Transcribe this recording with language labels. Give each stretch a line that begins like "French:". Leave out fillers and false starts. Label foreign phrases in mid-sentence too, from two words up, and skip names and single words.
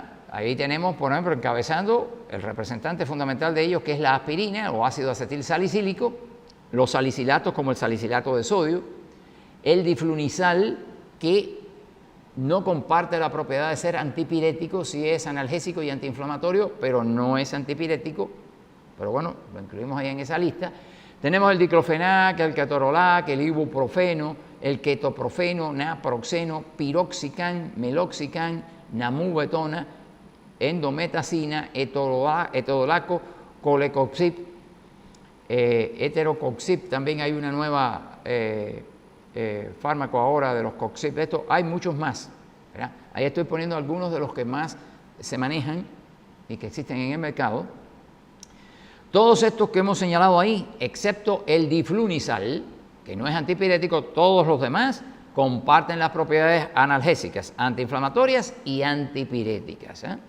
Spanish: Ahí tenemos, por ejemplo, encabezando el representante fundamental de ellos, que es la aspirina o ácido acetil salicílico, los salicilatos como el salicilato de sodio, el diflunisal, que no comparte la propiedad de ser antipirético, sí es analgésico y antiinflamatorio, pero no es antipirético. Pero bueno, lo incluimos ahí en esa lista. Tenemos el diclofenac, el ketorolac, el ibuprofeno, el ketoprofeno, naproxeno, piroxicam, meloxicam, namubetona, endometacina, etodolaco, colecoxib, heterocoxib. También hay una nueva fármaco ahora de los coxib. De esto hay muchos más, ¿verdad? Ahí estoy poniendo algunos de los que más se manejan y que existen en el mercado. Todos estos que hemos señalado ahí, excepto el diflunisal, que no es antipirético, todos los demás comparten las propiedades analgésicas, antiinflamatorias y antipiréticas.